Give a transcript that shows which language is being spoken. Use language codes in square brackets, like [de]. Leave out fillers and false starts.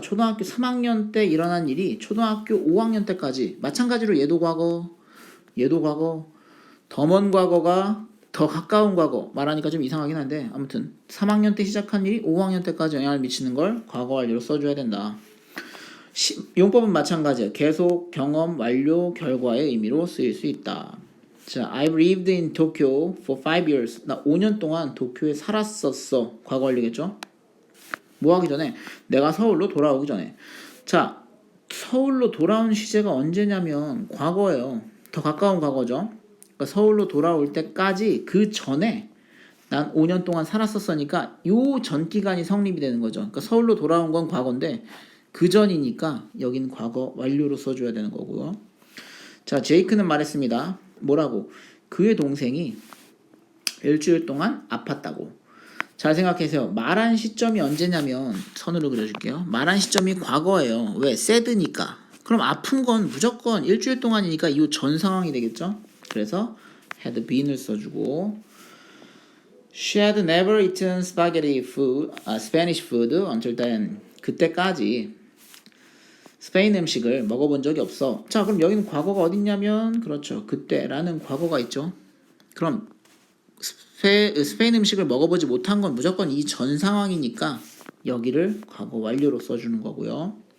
[ko] 초등학교 3학년 때 일어난 일이 초등학교 5학년 때까지, 마찬가지로 얘도 과거, 더 먼 과거가 더 가까운 과거 말하니까 좀 이상하긴 한데, 아무튼 3학년 때 시작한 일이 5학년 때까지 영향을 미치는 걸 과거 완료로 써줘야 된다. 용법은 마찬가지야. 계속, 경험, 완료, 결과의 의미로 쓰일 수 있다. [en] 자, I've lived in Tokyo for 5 years. [ko] 나 5년 동안 도쿄에 살았었어. 과거 완료겠죠? 뭐 하기 전에? 내가 서울로 돌아오기 전에. 자, 서울로 돌아온 시제가 언제냐면 과거예요. 더 가까운 과거죠. 그러니까 서울로 돌아올 때까지 그 전에 난 5년 동안 살았었으니까 요 전 기간이 성립이 되는 거죠. 그러니까 서울로 돌아온 건 과거인데 그 전이니까 여긴 과거 완료로 써줘야 되는 거고요. 자, 제이크는 말했습니다. 뭐라고? 그의 동생이 일주일 동안 아팠다고. 잘 생각해보세요. 말한 시점이 언제냐면 선으로 그려줄게요. 말한 시점이 과거예요. 왜? sad니까. 그럼 아픈 건 무조건 일주일 동안이니까 이 전 상황이 되겠죠. 그래서 [en] had been을 [ko] 써주고, [en] she had never eaten Spanish food until then. [ko] 그때까지 스페인 음식을 먹어본 적이 없어. 자, 그럼 여기는 과거가 어딨냐면, 그렇죠, 그때라는 과거가 있죠. 그럼 스페인 음식을 먹어보지 못한 건 무조건 이 전 상황이니까 여기를 과거 완료로 써주는 거고요.